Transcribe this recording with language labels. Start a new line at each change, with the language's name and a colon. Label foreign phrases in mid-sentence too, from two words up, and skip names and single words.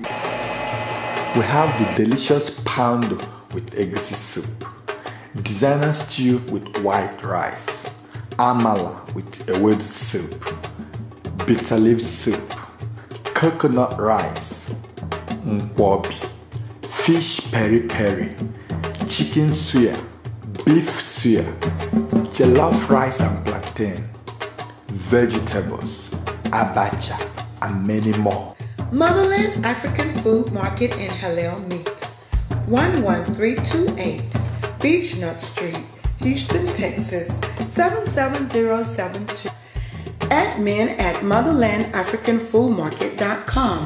English: We have the delicious pound with egusi soup, designer stew with white rice, amala with ewedu soup, bitter leaf soup, coconut rice, nkwobi, fish peri-peri, chicken suya, beef suya, jollof rice and plantain, vegetables, abacha, and many more. Motherland African Food Market and Halal Meat, 11328 Beach Nut Street, Houston, Texas, 77072. admin@motherlandafricanfoodmarket.com.